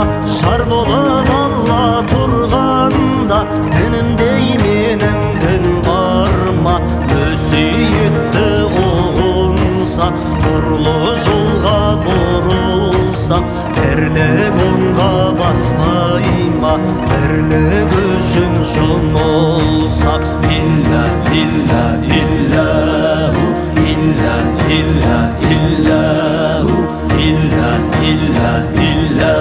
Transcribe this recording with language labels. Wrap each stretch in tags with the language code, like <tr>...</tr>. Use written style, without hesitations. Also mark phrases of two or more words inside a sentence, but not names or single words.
<kk>Жар болып Алла тұрғанда, дінімдей менің дін бар ма? Өсиетті ұғынсақ, нұрлы жолға бұрылсақ, тірлік онға баспай ма? Бірлік үшін жұмылсақ.</kk> <ar>إلا إلا الله، إلا إلا الله، إلا إلا الله.</ar>